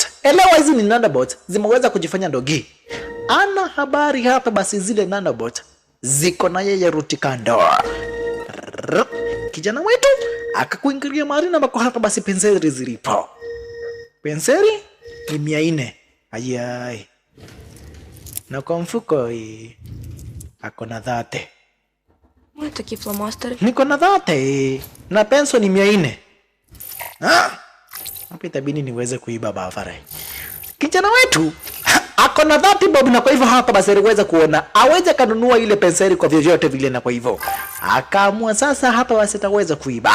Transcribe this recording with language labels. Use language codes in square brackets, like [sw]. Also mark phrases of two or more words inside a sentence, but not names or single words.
[sw] Elewa hizi ni nanobot zimeweza kujifanya ndogi. Ana habari hapa basi zile nanobot ziko na yeye Rutikando. Kijana wetu akakuingilia mahali na bako hapa basi penseli zilipo. Penseli ni 400. Ayai. Na kwa mfuko ako na 30. [uk] Ось такі фломастери. [sw] Niko na 30 na penso ni 400. Hapa itabidi niweze kuiba Vavarai. Kijana wetu ako na 30 bob, na kwa hivyo hapa basi aliweza kuona aweze kanunua ile penseli kwa vyovyote vile, na kwa hivyo akaamua sasa hapa basi ataweza kuiba.